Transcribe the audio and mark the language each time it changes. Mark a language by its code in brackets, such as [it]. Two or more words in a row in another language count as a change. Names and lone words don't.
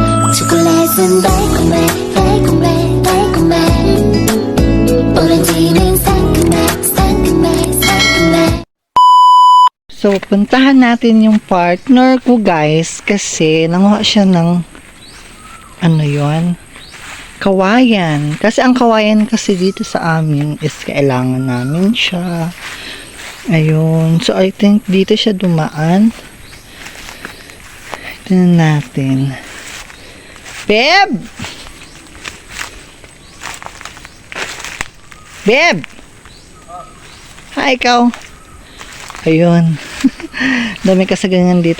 [ko] 초콜릿은 달콤해 달콤해 달콤해 오렌지는 상큼해 상큼해 상큼해. [tl] So, puntahan natin yung partner ko, guys, kasi nanguha siya ng ano yon, kawayan. Kasi ang kawayan kasi dito sa amin is kailangan namin siya. Ayun. So, [en] I think [tl] dito siya dumaan. Tignan natin. Beb! Beb! Hi, ikaw. Ayun. Dami kasi ganyan dito.